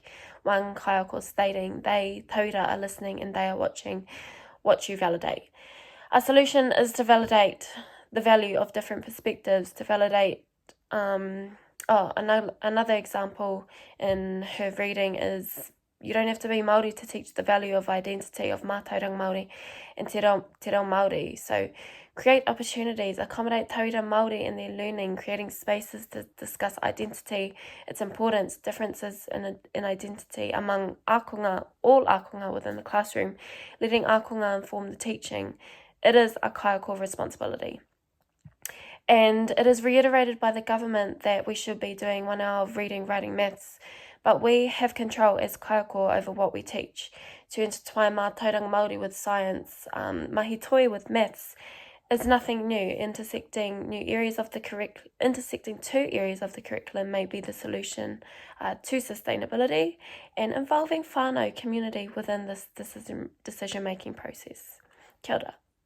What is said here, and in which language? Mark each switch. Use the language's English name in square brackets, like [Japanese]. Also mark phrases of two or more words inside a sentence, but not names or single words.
[English] One kaiako stating, they, tauira, are listening and they are watching what you validate. A solution is to validate the value of different perspectives, to validate, another example in her reading is, you don't have to be Māori to teach the value of identity of [Māori] mātauranga Māori [English] and [Māori] te reo Māori. [English] So create opportunities, accommodate [Māori] tauira Māori [English] in their learning, creating spaces to discuss identity, its importance, differences in identity among ākonga, all ākonga within the classroom, letting ākonga inform the teaching. It is a kaiako responsibility. And it is reiterated by the government that we should be doing 1 hour of reading, writing, maths, but we have control as kaiako over what we teach. To intertwine [Māori] mātauranga Māori [English] with science, [Māori] mahi toi [English] with maths, is nothing new. Intersecting two areas of the curriculum may be the solution to sustainability, and involving whānau community within this decision-making process. [Māori] Kia ora.